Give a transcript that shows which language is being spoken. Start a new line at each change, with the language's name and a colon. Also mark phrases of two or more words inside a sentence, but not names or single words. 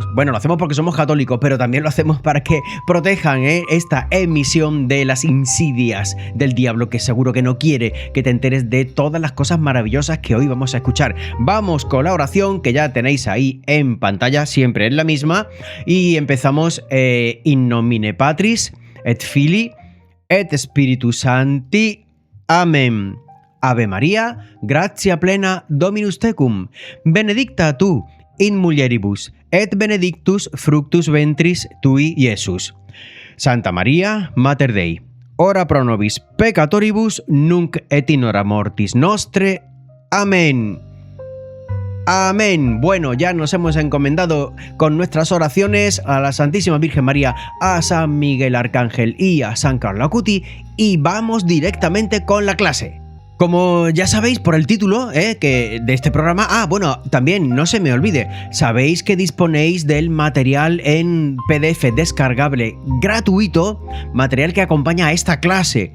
Spanish: Bueno, lo hacemos porque somos católicos, pero también lo hacemos para que protejan esta emisión de las insidias del diablo, que seguro que no quiere que te enteres de todas las cosas maravillosas que hoy vamos a escuchar. Vamos con la oración que ya tenéis ahí en pantalla, siempre es la misma, y empezamos
Latin: in nomine Patris et Filii et Spiritus Sancti.
Spanish: Amén.
Latin: Ave María, gratia plena, Dominus tecum, benedicta tu in mulieribus, et benedictus fructus ventris tui, Iesus. Santa María, Mater Dei, ora pro nobis peccatoribus, nunc et in hora mortis nostre.
Spanish: Amén. Amén. Bueno, ya nos hemos encomendado con nuestras oraciones a la Santísima Virgen María, a San Miguel Arcángel y a San Carlos Acuti, y vamos directamente con la clase. Como ya sabéis por el título de este programa, también no se me olvide, sabéis que disponéis del material en PDF descargable gratuito, material que acompaña a esta clase.